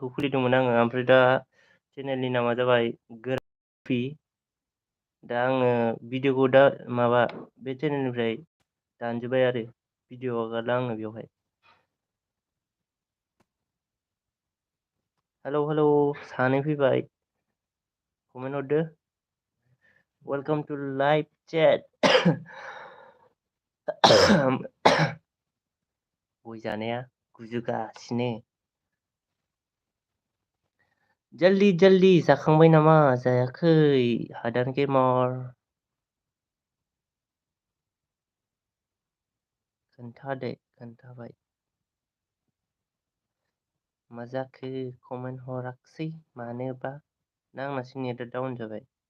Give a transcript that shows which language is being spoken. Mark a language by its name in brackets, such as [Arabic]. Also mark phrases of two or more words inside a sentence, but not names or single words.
[Bodo] खुलिदोंमोन आङो ओमफ्राय दा चेनेलनि नामा जाबाय गोराफि दा आङो भिडिअखौ दा माबा बे चेनेलनिफ्राय दानजोब्बाय आरो भिडिअ हगारला आङो बेवहाय हेलौ हेलौ सानै फैबाय कमेन्ट हरदो [English] welcome to live chat. [Bodo] गय जानाया गुजुगासिनो जल्दी जल्दी जाखांबाय नामा जायाखै हादान गेमार खोन्थादो खोन्थाबाय मा जाखो कमेन्ट हराखसै मानोबा ना आंनासो नेटा डाउन जाबाय